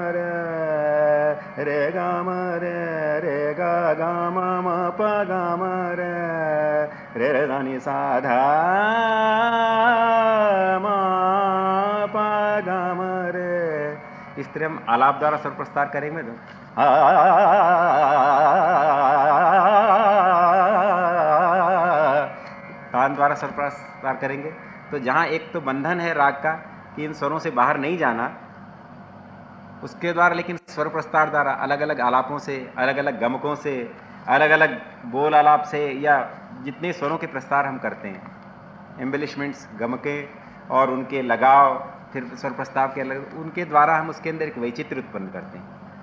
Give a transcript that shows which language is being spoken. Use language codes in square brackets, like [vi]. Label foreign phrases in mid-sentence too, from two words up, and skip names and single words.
[hi] रे गा म रे गा गा म प गा म रे रे धा नि सा धा म प गा म रे। इस तरह हम आलाप द्वारा स्वर प्रस्तार करेंगे तो कान द्वारा स्वर प्रस्तार करेंगे, तो जहाँ एक तो बंधन है राग का कि इन स्वरों से बाहर नहीं जाना, उसके द्वारा लेकिन स्वर प्रस्तार द्वारा अलग अलग आलापों से, अलग अलग गमकों से, अलग अलग बोल आलाप से, या जितने स्वरों के प्रस्तार हम करते हैं, एम्बेलिशमेंट्स, गमके और उनके लगाव, फिर स्वर प्रस्ताव के अलग, उनके द्वारा हम उसके अंदर एक वैचित्र्य उत्पन्न करते हैं।